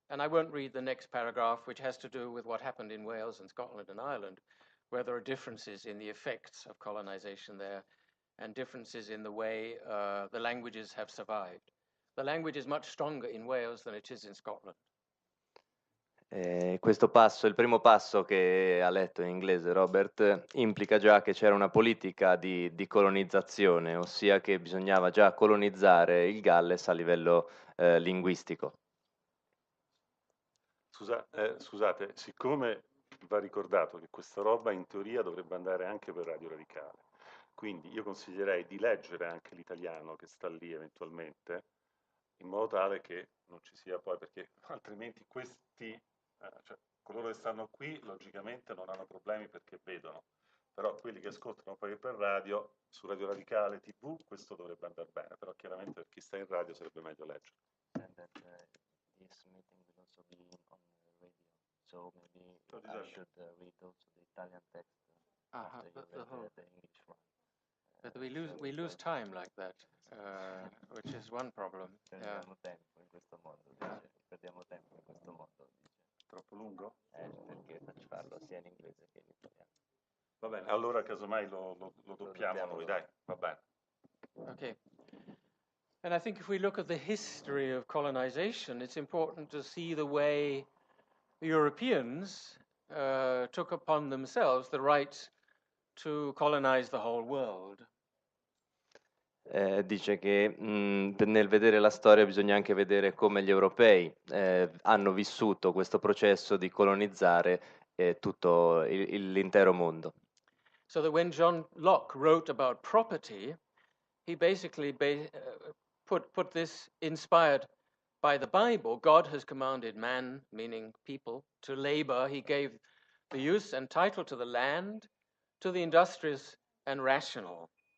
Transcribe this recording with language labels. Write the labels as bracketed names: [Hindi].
[English] And I won't read the next paragraph, which has to do with what happened in Wales and Scotland and Ireland, where there are differences in the effects of colonization there and differences in the way the languages have survived. The language is much stronger in Wales than it is in Scotland. [Italian] Questo passo, il primo passo che ha letto in inglese Robert, implica già che c'era una politica di colonizzazione, ossia che bisognava già colonizzare il Galles a livello linguistico. Scusate, siccome va ricordato che questa roba in teoria dovrebbe andare anche per Radio Radicale, quindi io consiglierei di leggere anche l'italiano che sta lì eventualmente, in modo tale che non ci sia poi, perché altrimenti questi, cioè coloro che stanno qui logicamente non hanno problemi perché vedono, però quelli che ascoltano poi per radio, su Radio Radicale TV, questo dovrebbe andare bene, però chiaramente per chi sta in radio sarebbe meglio leggere. [English] This meeting will also be on radio, so maybe I should read also the Italian text after you read the English one. But we lose time like that, which is one problem. [Italian] Perdiamo tempo in questo modo, perdiamo tempo in questo modo. Troppo lungo? Perché faccio farlo sia in inglese che in italiano. Va bene, allora casomai lo doppiamo noi, dai, va bene. [English] Okay. And I think if we look at the history of colonization, it's important to see the way Europeans took upon themselves the right to colonize the whole world. [Italian] Dice che nel vedere la storia bisogna anche vedere come gli europei hanno vissuto questo processo di colonizzare tutto l'intero mondo. [English] So that when John Locke wrote about property, he basically put this inspired by the Bible. God has commanded man, meaning people, to labor. He gave the use and title to the land, to the industrious and rational.